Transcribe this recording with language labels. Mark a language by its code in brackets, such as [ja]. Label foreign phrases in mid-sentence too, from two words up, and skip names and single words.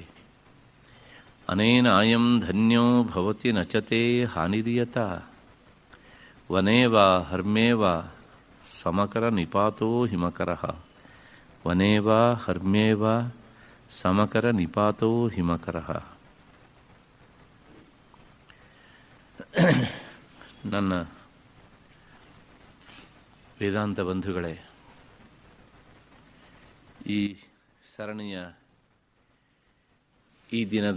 [sa] अनेनायं धन्यो भवति न च ते हानिर्यता वने वा हर्म्ये वा समकरनिपातो हिमकरः। वने वा हर्म्ये वा समकरनिपातो ಹಿಮಕರಃ। [kn] ನನ್ನ ವೇದಾಂತ ಬಂಧುಗಳೇ, ಈ ಸರಣಿಯ ಈ ದಿನದ